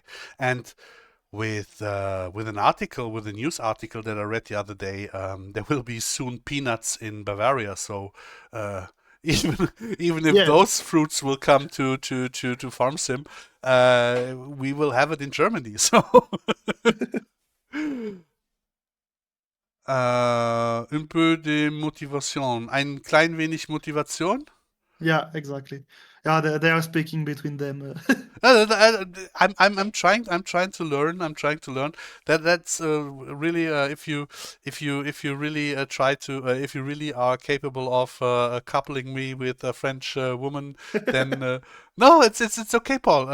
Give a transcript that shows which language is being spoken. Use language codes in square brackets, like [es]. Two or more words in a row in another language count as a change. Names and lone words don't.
[en] And with an article, with a news article that I read the other day, there will be soon peanuts in Bavaria. So uh, even even if Yeah. those fruits will come to Farm Sim, we will have it in Germany. [fr] So un peu de motivation, [de] ein klein wenig Motivation. [en] Yeah, exactly. Yeah, they are speaking between them. I'm trying to learn. I'm trying to learn. That's really if you really try to if you really are capable of coupling me with a French woman, then no, it's okay, Paul.